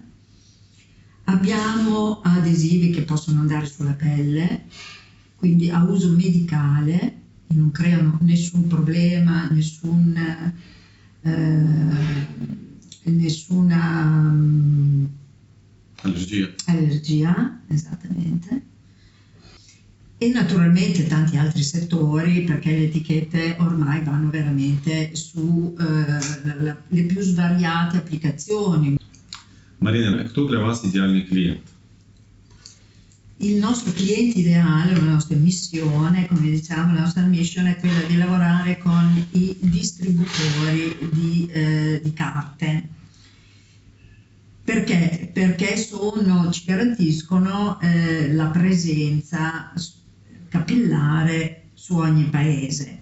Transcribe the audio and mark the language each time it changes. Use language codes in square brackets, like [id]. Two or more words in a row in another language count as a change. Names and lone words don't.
[it] Abbiamo adesivi che possono andare sulla pelle, quindi a uso medicale, non creano nessun problema, nessuna allergia, esattamente. E naturalmente tanti altri settori, perché le etichette ormai vanno veramente su le più svariate applicazioni. [ru] Marina, кто для вас идеальный клиент? [it] Il nostro cliente ideale, la nostra missione, come diciamo, la nostra mission è quella di lavorare con i distributori di carte. Perché? Perché ci garantiscono la presenza capillare su ogni paese.